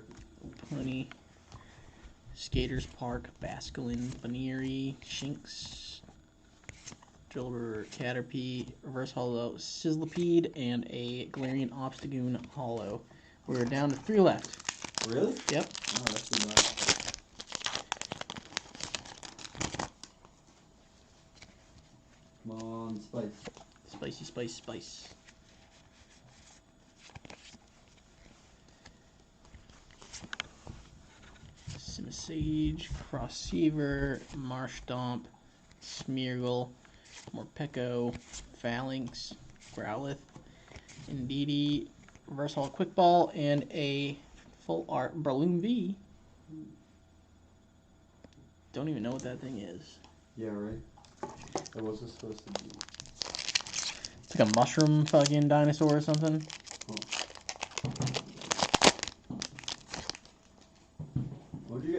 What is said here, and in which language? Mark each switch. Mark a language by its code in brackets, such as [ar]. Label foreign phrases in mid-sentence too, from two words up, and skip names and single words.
[en] Plenty. Skaters Park, Basculin, Baneri, Shinx, Drillbur, Caterpie, Reverse Hollow, Sizzlipede, and a Galarian Obstagoon Hollow. We're down to 3 left. Really? Yep. Oh, that's too much. Come on, Spice. Spicy, spice, spice. Simisage, Crossseaver, Marshtomp, Smeargle, Morpeko, Phalanx, Growlithe, Indeedee, Reverse Holo Quick Ball, and a full art Breloom V. Don't even know what that thing is. Yeah, right? That wasn't supposed to be. It's like a mushroom fucking dinosaur or something. What did you get?